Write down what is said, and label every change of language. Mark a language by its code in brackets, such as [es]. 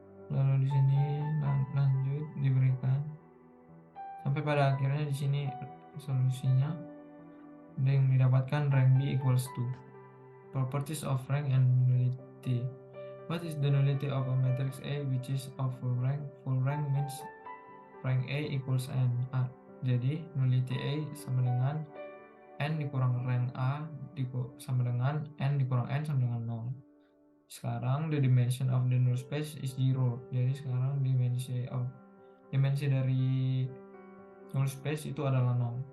[id] Lalu di sini lanjut diberikan sampai pada akhirnya di sini solusinya yang didapatkan [en] rank B equals 2. Properties of rank and nullity. What is the nullity of a matrix A which is of full rank? Full rank means rank A equals n. [id] Jadi nullity A sama dengan n dikurang rank A sama dengan n dikurang n sama dengan 0. Sekarang [en] the dimension of the null space is 0. [id] Jadi sekarang dimensi dari null space itu adalah 0.